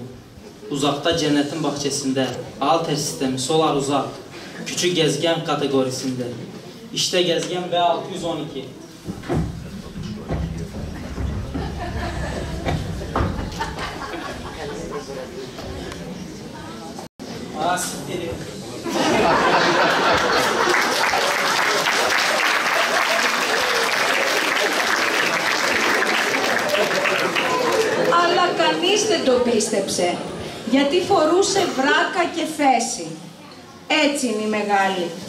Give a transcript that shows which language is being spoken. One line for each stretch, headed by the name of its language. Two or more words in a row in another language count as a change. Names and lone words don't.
Turkish: Uzakta cennetin bahçesinde, Altair sistemi, Solar Uzak, küçük gezegen kategorisinde. İşte gezegen V612. Siktir.
Greek: Αλλά κανείς δεν το πίστεψε, γιατί φορούσε βράκα και φέση. Έτσι είναι η μεγάλη.